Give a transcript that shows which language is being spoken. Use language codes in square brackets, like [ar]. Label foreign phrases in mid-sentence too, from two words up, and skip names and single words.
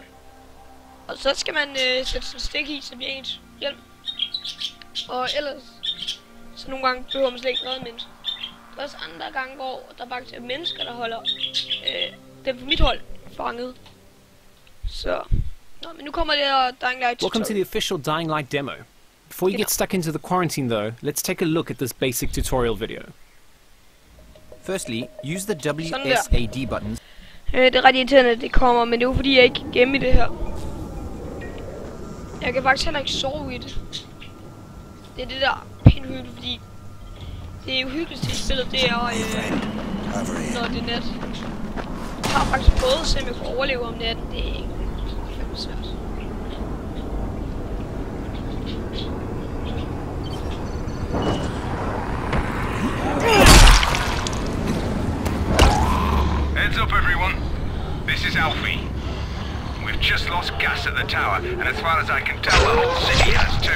[da] Og så skal man sætte sådan en stik i, så bliver ens hjelm. Og ellers, så nogle gange behøver man slet ikke redde mennesker. Der er også andre gange, hvor der faktisk er mennesker, der holder dem på mit hold fanget. Så, men nu kommer det her Dying Light tutorial. [en] Welcome to the official Dying Light demo. Before you get stuck into the quarantine though, let's take a look at this basic tutorial video. Firstly, use the WSAD buttons. [da] Det er ret irriterende, at det kommer, men det er jo fordi, jeg ikke kan gemme i det her. Jeg kan faktisk heller ikke sove i det. Det er det der pinhyggeligt, fordi det er jo hyggeligt til spillet, det er når det er nat. Jeg har faktisk prøvet at se, om jeg kunne overleve om natten. Det er ikke fandme svært. [en] Heads up everyone, this is Alfie. We've just lost gas at the tower, and as far as I can tell, the whole city has too.